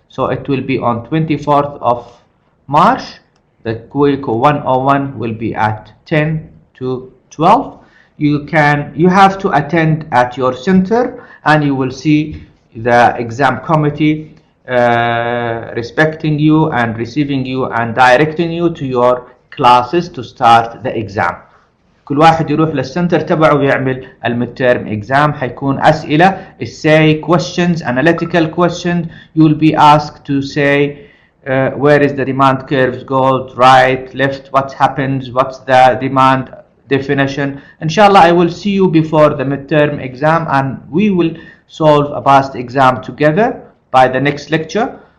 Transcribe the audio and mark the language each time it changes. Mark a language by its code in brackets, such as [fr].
[en] So it will be on 24th of March. The Eco101 will be at 10 to 12. You have to attend at your center and you will see the exam committee respecting you and receiving you and directing you to your classes to start the exam. [ar] كل واحد يروح للسنتر تبعه ويعمل الميدتيرم exam. حيكون أسئلة [en] essay questions, analytical questions. You will be asked to say where is the demand curves go, right, left, what happens, what's the demand definition. Inshallah, I will see you before the midterm exam and we will solve a past exam together by the next lecture.